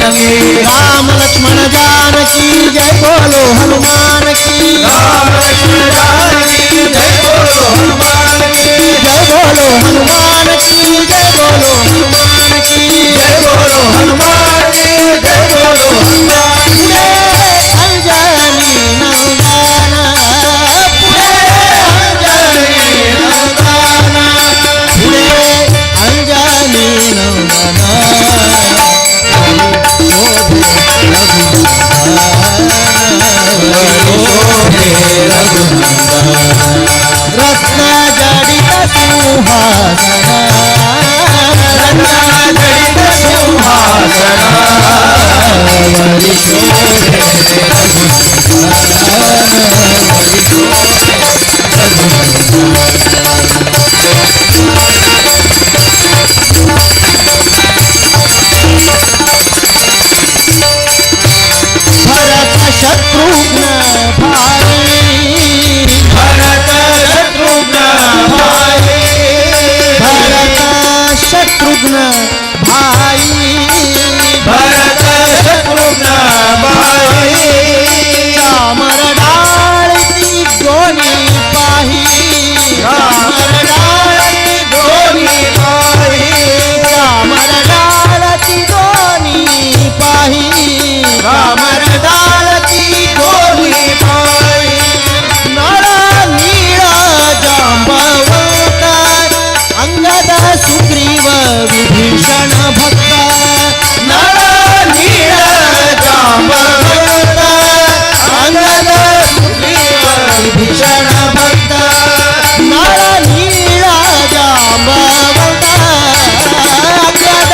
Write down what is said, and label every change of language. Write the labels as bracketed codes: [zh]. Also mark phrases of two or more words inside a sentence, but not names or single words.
[hi] की राम लक्ष्मण जानकी जय बोलो हनुमान की राम लक्ष्मण जानकी जय बोलो हनुमान की जय बोलो हनुमान की जय बोलो हनुमान की जय बोलो हनुमान की जय बोलो हनुमान [mr] पुढे अंजनी नंदन पुढे अंजनी नंदन [hi] पुढे अंजनी नंदन [mr] शोभे रघुनंदन रत्न जडित सिंहासन रत्न जडित सिंहासन वरी शोभे रघुनंदन वरी शोभे भरत शत्रुघ्न भाई भरत शत्रुघ्न भाई भरत शत्रुघ्न भाई भरत शत्रुघ्न भाई रामर डाळती दोन्ही पाही रामर डाळती दोन्ही पाही रामर डाळती दोन्ही पाही रामर डाळती दोन्ही पाही नळ नीळ जांबवत अंगद सुग्रीव विभीषण भक्त नळ नीळ जांबवत अंगद सुग्रीव विभीषण भक्त नळ नीळ जांबवत अंगद